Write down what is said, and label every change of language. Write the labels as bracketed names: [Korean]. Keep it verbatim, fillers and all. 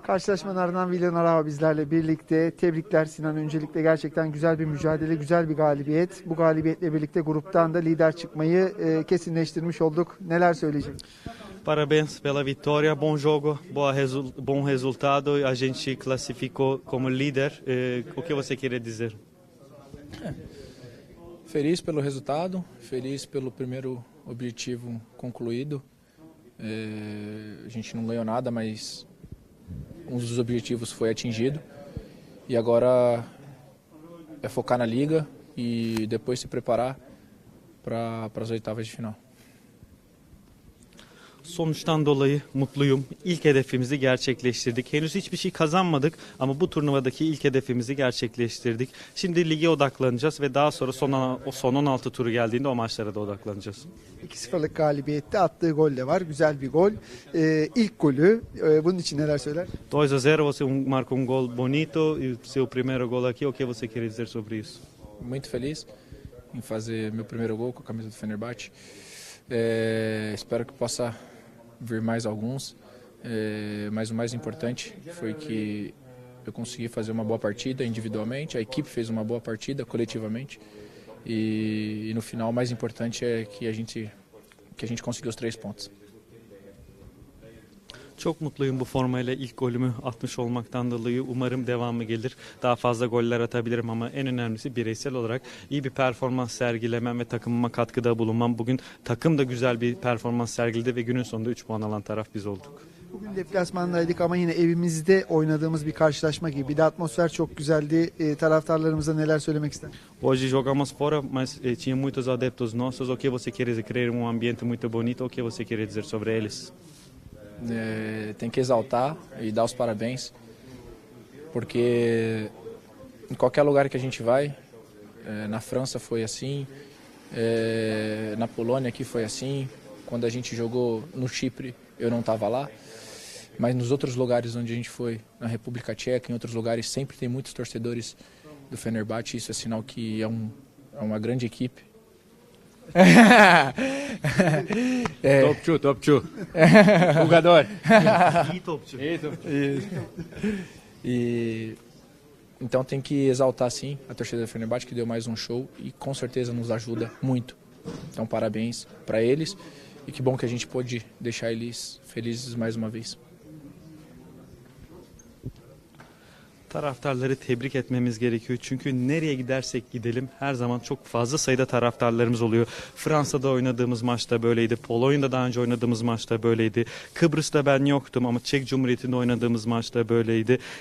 [Turkish] Karşılaşmanın ardından Villan Arao bizlerle birlikte. Tebrikler Sinan. Öncelikle gerçekten güzel bir mücadele, güzel bir galibiyet. Bu galibiyetle birlikte gruptan da lider çıkmayı e, kesinleştirmiş olduk. Neler söyleyecek? [Portuguese] Parabéns pela vitória, bom jogo, boa resu- bom resultado. A gente classificou como líder. Eh, o que você queria dizer? Feliz pelo resultado, feliz pelo primeiro objetivo concluído. Eh, a gente não ganhou nada, mas um dos objetivos foi atingido. E agora é focar na liga e depois se preparar para as oitavas de final. [Turkish] Sonuçtan dolayı mutluyum. İlk hedefimizi gerçekleştirdik. Henüz hiçbir şey kazanmadık ama bu turnuvadaki ilk hedefimizi gerçekleştirdik. Şimdi lige odaklanacağız ve daha sonra son, o son on altı turu geldiğinde o maçlara da odaklanacağız. iki sıfırlık galibiyette attığı gol de var. Güzel bir gol. Ee, ilk golü. Ee, bunun için neler söyler? [Portuguese] dois a zero, você marca um gol bonito e seu primeiro gol aqui. O que você quer dizer sobre isso? Muito feliz em fazer meu primeiro gol com a camisa do Fenerbahçe. É, espero que possa vir mais alguns, é, mas o mais importante foi que eu consegui fazer uma boa partida individualmente, a equipe fez uma boa partida coletivamente e, e no final o mais importante é que a gente, que a gente conseguiu os três pontos. [Turkish] Çok mutluyum bu formayla ilk golümü atmış olmaktan dolayı. Umarım devamı gelir. Daha fazla goller atabilirim ama en önemlisi bireysel olarak iyi bir performans sergilemem ve takımıma katkıda bulunmam. Bugün takım da güzel bir performans sergiledi ve günün sonunda üç puan alan taraf biz olduk. Bugün deplasmandaydık ama yine evimizde oynadığımız bir karşılaşma gibi. Bir de atmosfer çok güzeldi. E, taraftarlarımıza neler söylemek ister? [Portuguese] Hoje jogamos fora, mas eh, tinha muitos adeptos nossos. O que você quer dizer? Criar um ambiente muito bonito. O que você quer dizer sobre eles? É, tem que exaltar e dar os parabéns, porque em qualquer lugar que a gente vai, é, na França foi assim, é, na Polônia aqui foi assim, quando a gente jogou no Chipre eu não estava lá, mas nos outros lugares onde a gente foi, na República Tcheca, em outros lugares sempre tem muitos torcedores do Fenerbahçe, isso é sinal que é, um, é uma grande equipe. É. [Turkish] Topçu, topçu. [Portuguese] Jogador. [Turkish] İyi topçu. İyi topçu. [Portuguese] Isso. E então tem que exaltar sim a torcida do Fenerbahçe que deu mais um show e com certeza nos ajuda muito. Então parabéns para eles e que bom que a gente pôde deixar eles felizes mais uma vez. [Turkish] Taraftarları tebrik etmemiz gerekiyor. Çünkü nereye gidersek gidelim her zaman çok fazla sayıda taraftarlarımız oluyor. Fransa'da oynadığımız maçta böyleydi. Polonya'da daha önce oynadığımız maçta böyleydi. Kıbrıs'ta ben yoktum ama Çek Cumhuriyeti'nde oynadığımız maçta böyleydi.